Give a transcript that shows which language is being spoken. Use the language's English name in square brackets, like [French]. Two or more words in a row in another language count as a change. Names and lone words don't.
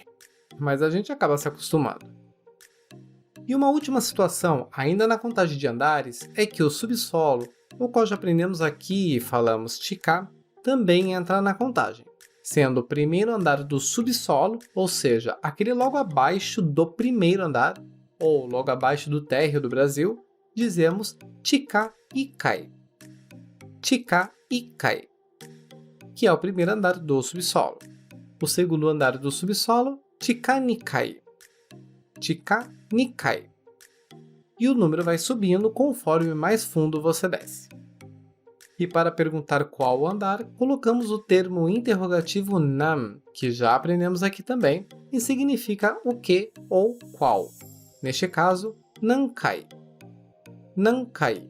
[Portuguese] Mas a gente acaba se acostumando. E uma última situação, ainda na contagem de andares, é que o subsolo, o qual já aprendemos aqui e falamos chika, também entra na contagem, sendo o primeiro andar do subsolo, ou seja, aquele logo abaixo do primeiro andar, ou logo abaixo do térreo do Brasil, dizemos [Japanese] 地下一階. 地下一階, [Portuguese] que é o primeiro andar do subsolo. O segundo andar do subsolo, [Japanese] 地下二階. 地下二階. [Portuguese] E o número vai subindo conforme mais fundo você desce. E para perguntar qual andar, colocamos o termo interrogativo nan, que já aprendemos aqui também, e significa o que ou qual. Neste caso, [Japanese] 何階。何階.